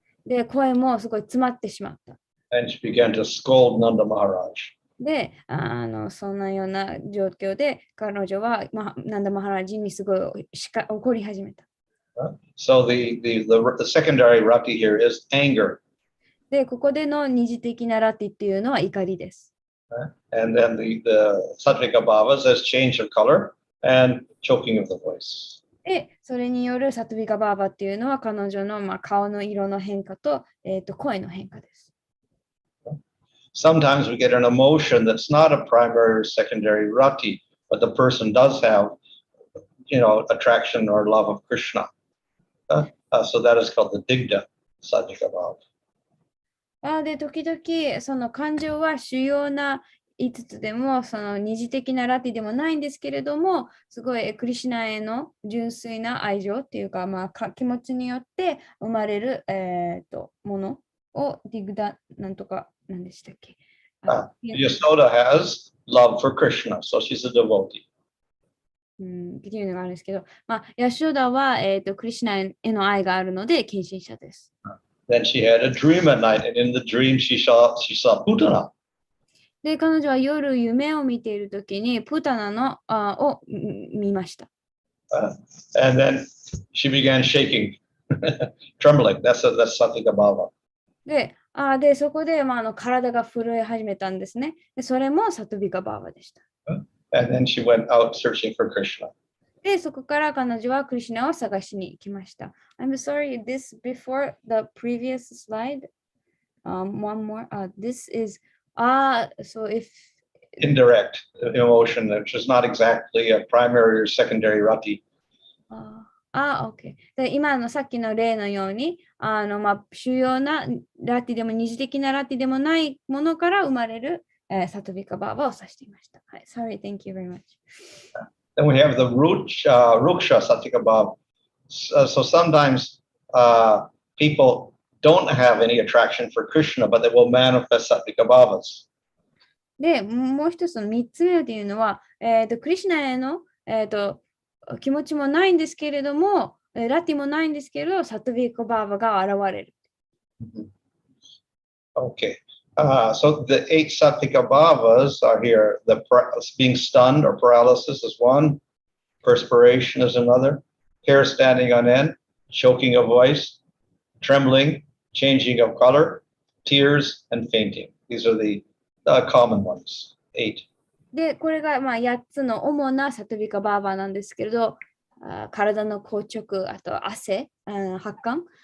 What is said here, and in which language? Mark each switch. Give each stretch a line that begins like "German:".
Japanese: で、声もすごい詰まってしまった。
English: And she began to scold Nanda Maharaj.
Japanese: で、そんなような状況で彼女は、ナンダマハラジにすごい怒り始めた。
English: So the secondary rati here is anger.
Japanese: で、ここでの二次的なラティっていうのは怒りです。
English: And then the sattvika bhavas has change of color and choking of the voice.
Japanese: で、それによるサトビカバーバっていうのは彼女の、顔の色の変化と、声の変化です。
English: Sometimes we get an emotion that's not a primary or secondary rati, but the person does have, attraction or love of Krishna. So that is called the digdha sattvika bhava.
Japanese: で、時々その感情は主要な5つでもその二次的なラティでもないんですけれども、すごいクリシュナへの純粋な愛情っていうか、気持ちによって生まれる、ものをディグダなんとか何でしたっけ
English: Yasoda has love for Krishna, so she's a devotee.
Japanese: っていうのがあるんですけど、ヤショダは、クリシュナへの愛があるので献身者です。
English: Then she had a dream at night, and in the dream she saw Putana.
Japanese: で、彼女は夜夢を見ているときにプタナを見ました。
English: And then she began shaking, trembling. That's sattvika bhava.
Japanese: で、そこで、体が震え始めたんですね。で、それもサトビカバーバでした。
English: And then she went out searching for Krishna.
Japanese: で、そこから彼女はクリシュナを探しに行きました。
English: I'm sorry, this before the previous slide. One more. This is, so if indirect emotion, which is not exactly a primary or secondary rati. OK。
Japanese: で、今のさっきの例のように、主要なラティでも二次的なラティでもないものから生まれる、サトビカバーバを指していました。はい。
English: Sorry, thank you very much. Then we have the ruksha satvika bhava. So sometimes people don't have any attraction for Krishna, but they will manifest satvika bhavas.
Japanese: で、もう一つの三つ目というのは、クリシュナへの、気持ちもないんですけれども、ラティもないんですけれど、サトビカバーバが現れる。 Okay.
English: So the 8 sattvika bhavas are here. The being stunned or paralysis is one. Perspiration is another. Hair standing on end. Choking of voice. Trembling. Changing of color. Tears and fainting. These are the common ones. 8.
Japanese: で、これが8つの主なサトビカバーバーなんですけれど、体の硬直、あと汗、発汗。